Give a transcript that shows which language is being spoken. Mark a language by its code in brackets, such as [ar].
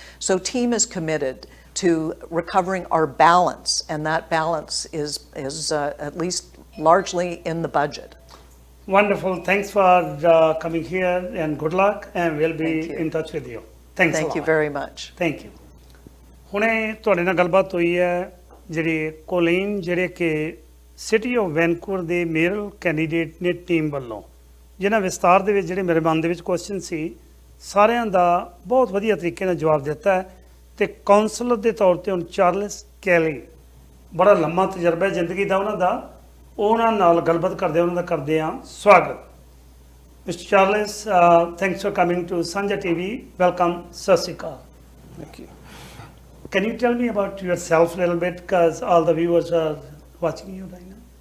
[en] So team is committed to recovering our balance, and that balance is at least largely in the budget. Wonderful. Thanks for coming here and good luck, and we'll be in touch with you. Thanks a lot. Thank you very much. Thank you. [pa] ਹੁਣੇ ਤੁਹਾਡੇ ਨਾਲ ਗੱਲਬਾਤ ਹੋਈ ਹੈ ਜਿਹੜੇ Colleen ਜਿਹੜੇ ਕਿ city of Vancouver ਦੇ ਮੇਅਰਲ ਕੈਂਡੀਡੇਟ ਨੇ ਟੀਮ ਵੱਲੋਂ ਜਿਨ੍ਹਾਂ ਵਿਸਤਾਰ ਦੇ ਵਿੱਚ ਜਿਹੜੇ ਮੇਰੇ ਮਨ ਦੇ ਵਿੱਚ ਕੁਐਸਚਨ ਸੀ ਸਾਰਿਆਂ ਦਾ ਬਹੁਤ ਵਧੀਆ ਤਰੀਕੇ ਨਾਲ ਜਵਾਬ ਦਿੱਤਾ ਹੈ ਤੇ ਕਾਉਂਸਲਰ ਦੇ ਤੌਰ ਤੇ ਹੁਣ ਚਾਰਲਸ ਕੈਲੀ ਬੜਾ ਲੰਮਾ ਤਜਰਬਾ ਹੈ ਜ਼ਿੰਦਗੀ ਦਾ ਉਹਨਾਂ ਦਾ ਉਹਨਾਂ ਨਾਲ ਗੱਲਬਾਤ ਕਰਦੇ ਹਾਂ ਸਵਾਗਤ Mr. [en] Charles, thanks for coming to Sanjha TV. Welcome, Sat Sri Akal. Thank you. Can you tell me about yourself a little bit, because all the viewers are watching you right now?